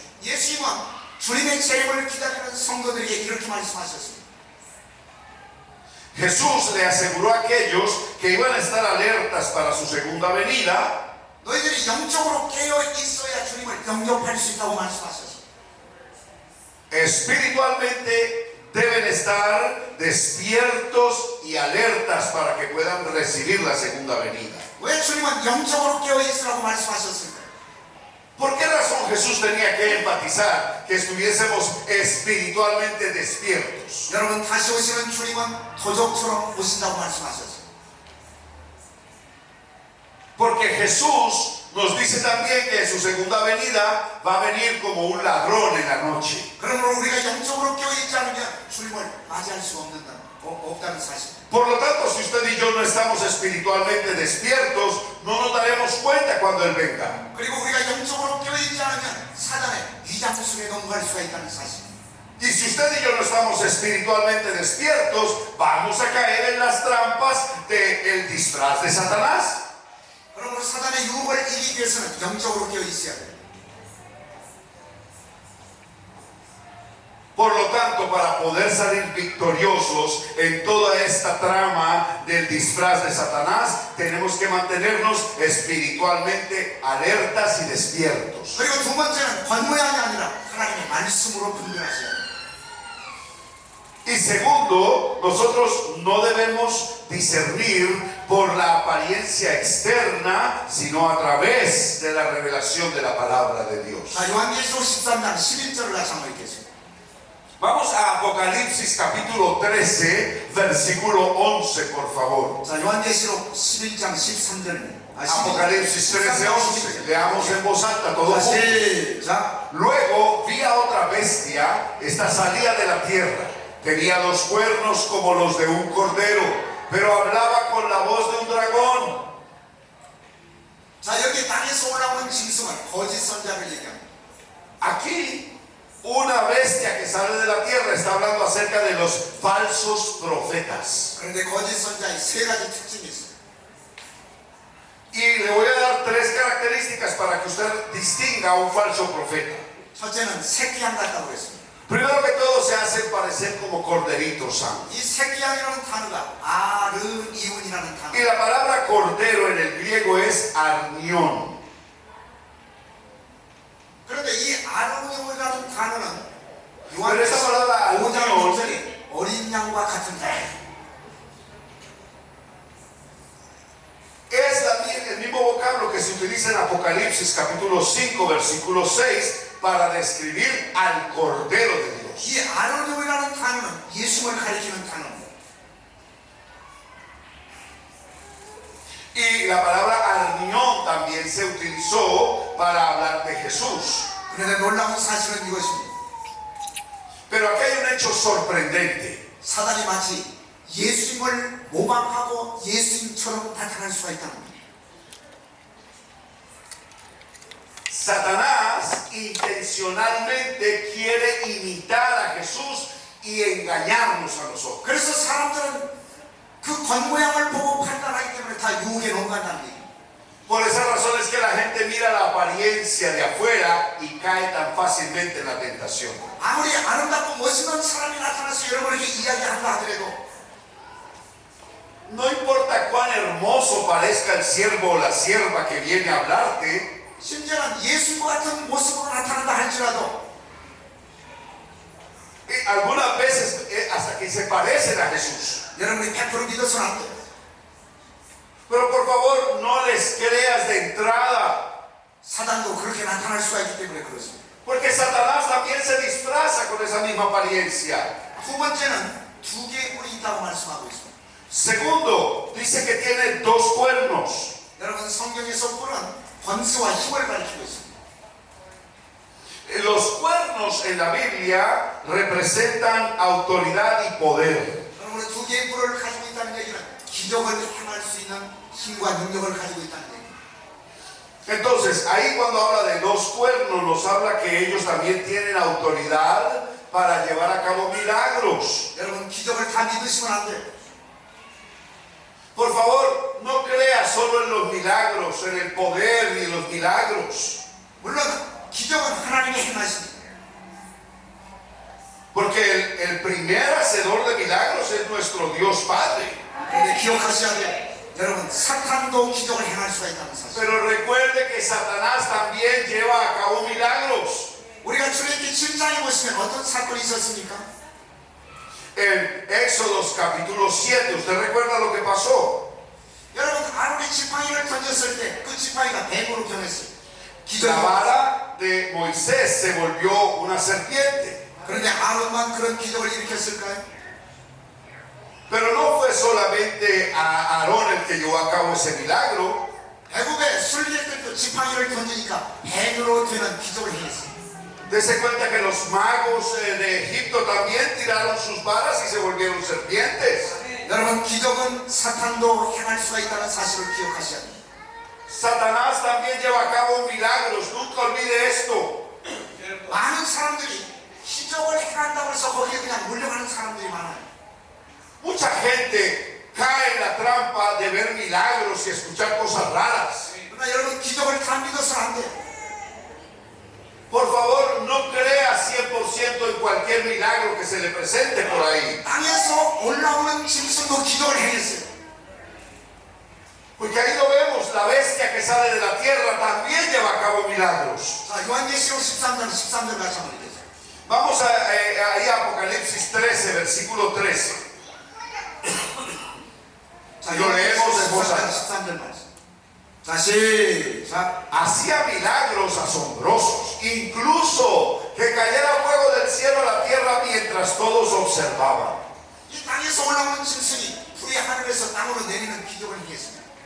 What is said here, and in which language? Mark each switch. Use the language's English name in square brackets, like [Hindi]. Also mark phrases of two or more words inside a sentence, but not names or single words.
[Korean] 예수님은 주님의 재림을 기다리는 성도들에게 이렇게 말씀하셨습니다. [Spanish] Jesús le aseguró a aquellos que iban a estar alertas para su segunda venida. [Korean] 너희들이 영적으로 깨어 있어야 주님을 영접할 수 있다고 말씀하셨습니다. [Spanish] Espiritualmente deben estar despiertos y alertas para que puedan recibir la segunda venida. [Korean] 왜 주님은 영적으로 깨어 있으라고 말씀하셨습니까? [Spanish] ¿Por qué razón Jesús tenía que enfatizar que estuviésemos espiritualmente despiertos? [Korean] 여러분, 다시 오시는 주님은 도적처럼 오신다고 말씀하셨어요. [Spanish] Porque Jesús nos dice también que en su segunda venida va a venir como un ladrón en la noche. [Korean] 그러므로 우리가 영적으로 깨어 있지 않으면 주님을 맞이할 수 없다는 사실. [Spanish] Por lo tanto, si usted y yo no estamos espiritualmente despiertos, no nos daremos cuenta cuando Él venga. [Korean] 그리고 우리가 영적으로 깨어 있지 않으면 사단의 위장술에 넘어갈 수가 있다는 사실. [Spanish] Y si usted y yo no estamos espiritualmente despiertos, vamos a caer en las trampas del disfraz de Satanás. [Korean] 그러므로 사단의 유혹을 이기기 위해서는 영적으로 깨어 있어야 돼요. [Spanish] Por lo tanto, para poder salir victoriosos en toda esta trama del disfraz de Satanás, tenemos que mantenernos espiritualmente alertas y despiertos. [Korean] 그리고 두 번째는 관모양이 아니라 하나님의 말씀으로 분별하셔야 돼요. [Spanish] Y segundo, nosotros no debemos discernir por la apariencia externa, sino a través de la revelación de la palabra de Dios. [Korean] 자, 요한계시록 13장 11절을 같이 한번 읽겠습니다. [Spanish] Vamos a Apocalipsis capítulo 13, versículo 11, por favor. [Korean] 자, 요한계시록 11장 13절입니다. [Spanish] Apocalipsis 13, 11. Leamos en voz alta todos juntos. [Korean] 시작. [Spanish] Luego vi a otra bestia, esta salía de la tierra. Tenía dos cuernos como los de un cordero, pero hablaba con la voz de un dragón. [Korean] 자, 여기 땅에서 올라오는 짐승은 거짓 선자를 얘기합니다. [Spanish] Aquí, una bestia que sale de la tierra está hablando acerca de los falsos profetas. [Korean] 그런데 거짓 선자의 세 가지 특징이 있어요. [Spanish] Y le voy a dar tres características para que usted distinga a un falso profeta. [Korean] 첫째는 새끼양 같다고 그랬습니다. [Spanish] Primero que todo, se hacen parecer como corderitos sanos. [Korean] 이 새끼양이라는 단어가 아르이운이라는 [Spanish] Y [Korean] 단어. [Spanish] la palabra cordero en el griego es arnión. [Korean] 그런데 이 아르이운이라는 단어는 [Spanish] Pero esa palabra [Korean] 요한계시록 5장 [Spanish] arnión [Korean] 6절이 어린 양과 같은 단어예요. [Spanish] es el mismo vocablo que se utiliza en Apocalipsis capítulo 5, versículo 6, para describir al Cordero de Dios. [Korean] 이 아르이운이라는 단어는 예수를 가리키는 단어입니다. [Spanish] Y la palabra arnión también se utilizó para hablar de Jesús. [Korean] 그런데 놀라운 사실은 이것입니다. [Spanish] Pero aquí hay un hecho sorprendente. [Korean] 사단이 마치 예수님을 모방하고 예수님처럼 나타날 수가 있다는 거예요. [Spanish] Satanás intencionalmente quiere imitar a Jesús y engañarnos a nosotros. [Korean] 그래서 사람들은 그 겉모양을 보고 판단하기 때문에 다 유혹에 넘어간다는 얘기예요. [Spanish] Por esa razón es que la gente mira la apariencia de afuera y cae tan fácilmente en la tentación. [Korean] 아무리 아름답고 멋있는 사람이 나타나서 여러분에게 이야기한다 하더라도 [Spanish] No importa cuán hermoso parezca el siervo o la sierva que viene a hablarte, [Korean] 심지어는 예수님과 같은 모습으로 나타난다 할지라도 [Spanish] algunas veces hasta que se parecen a Jesús. [Korean] 여러분이 100% 믿어서는 안 돼요. [Spanish] Pero por favor, no les creas de entrada, [Korean] 사단도 그렇게 나타날 수가 있기 때문에 그렇습니다. [Spanish] porque Satanás también se disfraza con esa misma apariencia. [Korean] 두 번째는 두 개의 뿔이 있다고 말씀하고 있습니다. [Spanish] Segundo, dice que tiene dos cuernos. [Korean] 여러분 성경에서 뿔은 권세와 힘을 가리키고 있습니다. [Spanish] Los cuernos en la Biblia representan autoridad y poder. [Korean] 여러분 두 개의 뿔을 가지고 있다는 얘기는 기적을 행할 수 있는 힘과 능력을 가지고 있다는 얘기입니다. [Spanish] Entonces, ahí cuando habla de dos cuernos, nos habla que ellos también tienen autoridad para llevar a cabo milagros. [Korean] 여러분 기적을 다 믿으시면 안 돼요. [Spanish] Por favor, no crea solo en los milagros, en el poder y en los milagros. [Korean] 물론 기적은 하나님의 행하십니다. [Spanish] Porque el primer hacedor de milagros es nuestro Dios Padre. [Korean] 그런데 기억하셔야 돼요. 여러분 사탄도 기적을 행할 수가 있다는 사실. [Spanish] Pero recuerde que Satanás también lleva a cabo milagros. [Korean] 우리가 출애굽기 7장에 보시면 어떤 사건이 있었습니까? [Spanish] En Éxodos capítulo 7, ¿usted recuerda lo que pasó? [Korean] 여러분 아론이 지팡이를 던졌을 때 그 지팡이가 뱀으로 변했어요. [Spanish] La vara de Moisés se volvió una serpiente. [Korean] 그런데 아론만 그런 기적을 일으켰을까요? [Spanish] Pero no fue solamente a Aarón el que llevó a cabo ese milagro. [Korean] 애굽의 술객들도 지팡이를 던지니까 뱀으로 되는 기적을 행했어요. [Spanish] Dese cuenta que los magos de Egipto también tiraron sus varas y se volvieron serpientes. [Korean] 여러분 기적은 사탄도 행할 수가 있다는 사실을 기억하셔야 돼요. [Spanish] Satanás también lleva a cabo milagros, nunca olvide esto. [Korean] 많은 사람들이 기적을 행한다고 해서 거기에 그냥 몰려가는 사람들이 많아요. [Spanish] Mucha gente cae en la trampa de ver milagros y escuchar cosas raras. [Korean] 그러나 여러분 기적을 다 믿어서는 안 돼요. [Spanish] Por favor, no crea 100% en cualquier milagro que se le presente por ahí. [Korean] 땅에서 올라오는 짐승도 기적을 행했어요. [Spanish] Porque ahí lo vemos, la bestia que sale de la tierra también lleva a cabo milagros. [Korean] 자, 요한계시록 13장 같이 한번 읽겠습니다. [Spanish] Vamos ahí a Apocalipsis 13, versículo 13. [Korean] 자, [Spanish] Lo leemos en voz [Korean] 13장 [Spanish] alta. [Korean] 13절 말씀. 자, 시작. [Spanish] Hacía milagros asombrosos, incluso que cayera fuego del cielo a la tierra mientras todos observaban. [Korean] 이 땅에서 올라오는 짐승이 불이 하늘에서 땅으로 내리는 기적을 행했습니다.